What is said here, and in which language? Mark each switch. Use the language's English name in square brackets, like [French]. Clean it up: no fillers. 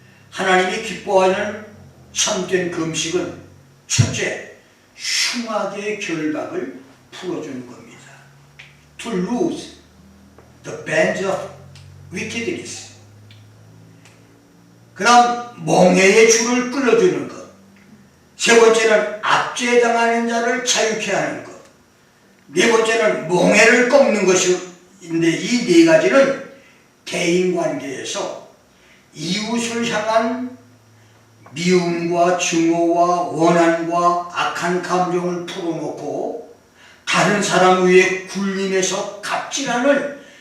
[Korean] 하나님이 기뻐하는 참된 금식은 첫째, 흉악의 결박을 풀어주는 겁니다. [English] To loose the bands of wickedness. [Korean] 그 다음 멍에의 줄을 끌어주는 것. 세 번째는 압제당하는 자를 자유케 하는 것. 네 번째는 멍에를 꺾는 것인데 이 네 가지는 대인관계에서 이웃을 향한 미움과 증오와 원한과 악한 감정을 풀어놓고 다른 사람 위에 굴림해서 갑질하는